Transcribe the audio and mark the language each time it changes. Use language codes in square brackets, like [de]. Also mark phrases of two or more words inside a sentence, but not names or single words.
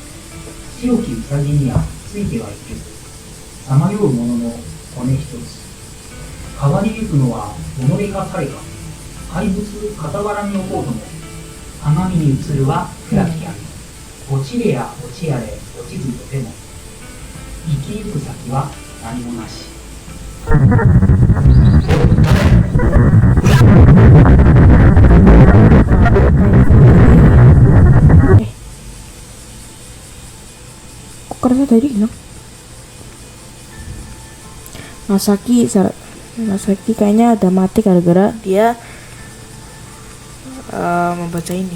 [ja] 白きウサギにはついてはいけず。さまようものの骨一つ。変わりゆくのは己か彼か。怪物傍らに置こうとも。鏡に映るは暗き闇。落ちれや落ちやれ落ちずとても。生きゆく先は何もなし。 [id] Kok kerasa tadi hilang? Masaki kayaknya ada mati gara-gara dia membaca ini.